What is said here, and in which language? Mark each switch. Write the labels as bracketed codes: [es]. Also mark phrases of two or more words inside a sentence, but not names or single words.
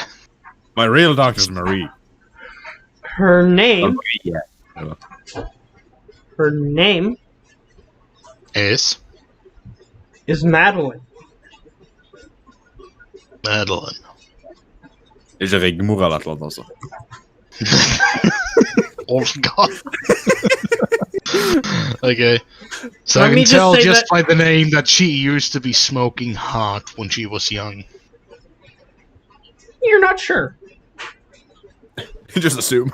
[en] My real doctor's Marie. Her name. Yeah. Her name Is is Madeline. Madeline. [no] Is er Rigmor eller et eller annet også? [en] Oh god. Okay. So Let I me can just tell say just that- by the name that she used to be smoking hot when she was young. You're not sure. Just assume.